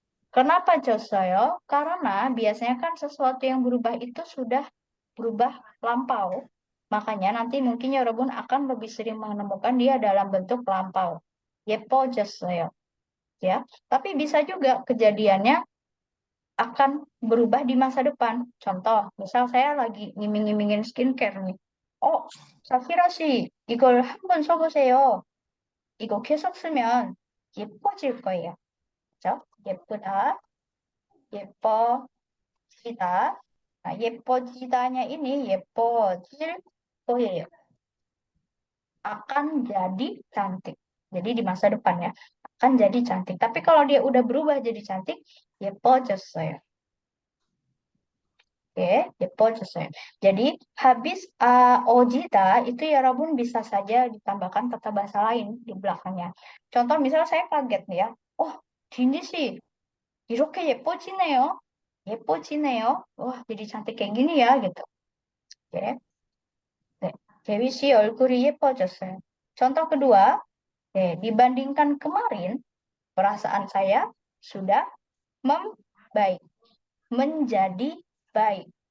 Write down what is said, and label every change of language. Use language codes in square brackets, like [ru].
[id] Kenapa 졌어요? Karena biasanya kan sesuatu yang berubah itu sudah berubah lampau. Makanya nanti mungkin ya Rabun akan lebih sering menemukan dia dalam bentuk lampau. [ko] 예뻐졌어요. [id] Ya, tapi bisa juga kejadiannya akan berubah di masa depan. Contoh, misal saya lagi ngiming-ngimingin skincare nih. [ko] Oh, 사피라 씨, 이걸 한번 써보세요. 이거 계속 쓰면 예뻐질 거예요. 그죠? 예쁘다, 예뻐지다. [id] Nah, 예뻐지다nya ini [ko] 예뻐질 거예요. [id] Akan jadi cantik. Jadi di masa depan ya, akan jadi cantik. Tapi kalau dia udah berubah jadi cantik, [ko] 예뻐졌어요. Oke, 예뻐졌어요. [id] Jadi habis ojida itu ya Rabun bisa saja ditambahkan kata bahasa lain di belakangnya. Contoh misal saya kaget nih ya. Oh, Dini sih [ko] 이렇게 예뻐지네요. 예뻐지네요. [id] Wah, jadi cantik kayak gini ya gitu. Oke. [ko] 네, Dewi sih 얼굴이 예뻐졌어요. [id] Contoh kedua, dibandingkan kemarin, perasaan saya sudah membaik, menjadi baik.